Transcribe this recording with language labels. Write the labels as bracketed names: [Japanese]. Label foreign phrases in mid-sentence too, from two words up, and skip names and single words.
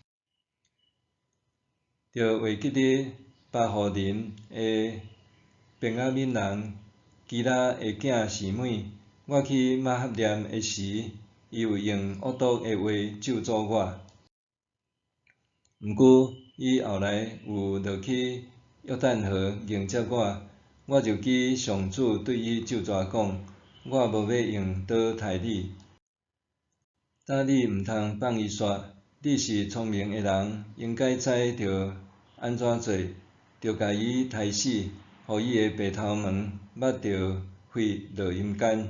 [Min Nan Chinese] 着画记你巴户人的便雅悯人基拉的囝示每，我去马哈念的时，伊有用恶毒的话咒诅我。毋过伊后来有落去约旦河迎接我，我就记上主对伊咒詛讲：我无要用刀杀你。但你毋通放伊煞，你是聪明的人，应该知着安怎做，着甲伊杀死，互伊的白头毛抹着血落阴间。